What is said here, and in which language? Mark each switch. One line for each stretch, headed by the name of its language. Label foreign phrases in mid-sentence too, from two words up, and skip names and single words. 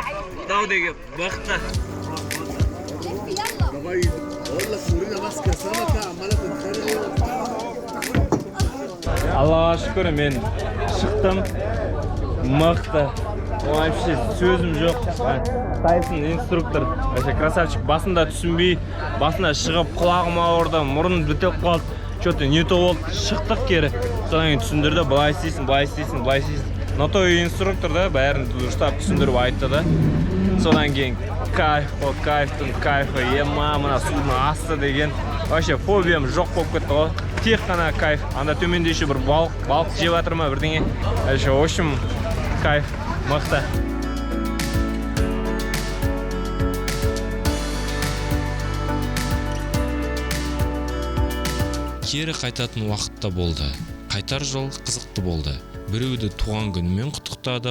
Arabic: Таудеги, бахта. давай اقول لك سورينا ماسكه سمكه عماله تتخانق.
Kazakh: Аллаға шүкір, мен шықтым. Мықты. Вообще сөзім жоқ.
Russian: Тайсон инструктор. Вообще красавчик.
Kazakh: Басында түсінбей, басында шығып құлағым ауырды, мұрным бітеліп қалды.
Russian: Что-то не то
Kazakh: болды. Шықтық кері. Содан кейін түсіндірді, былай істейсің, былай істейсің, былай істейсің. Но той инструктор да бәрін дұрыстап түсіндіріп айтты да. Содан кейін кайфтың кайфы, мына судың асты деген. Вообще фобиям жоқ болып кетті ғой. Тек қана кайф. Анда төменде еще бір балық жеп жатыр ма бірдеңе.
Russian: Вообще, в общем,
Kazakh: кайф, мықты. Кері қайтатын уақытта болды. Қайтар жол қызықты болды. Біреуді туған күнімен құттықтадық.